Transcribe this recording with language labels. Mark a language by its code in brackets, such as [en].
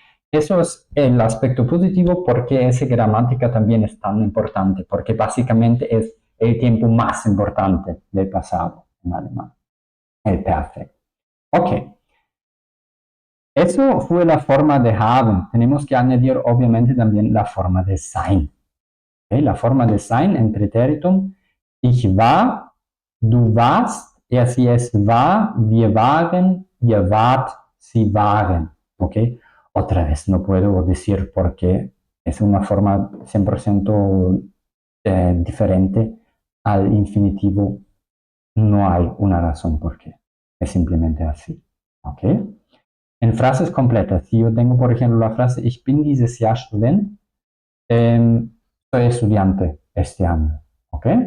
[es] Eso es el aspecto positivo porque esa gramática también es tan importante, porque básicamente es el tiempo más importante del pasado en alemán, el perfect. Ok. Eso fue la forma de haben. Tenemos que añadir obviamente también la forma de sein. ¿Okay? La forma de sein en pretéritum. [de] Ich war, du warst, er sie es war, wir waren, ihr wart, sie waren. [es] ¿Okay? Otra vez no puedo decir por qué. Es una forma 100% diferente al infinitivo. No hay una razón por qué. Es simplemente así. ¿Ok? En frases completas, si yo tengo, por ejemplo, la frase [de] Ich bin dieses Jahr Student, [es] soy estudiante este año, ¿ok?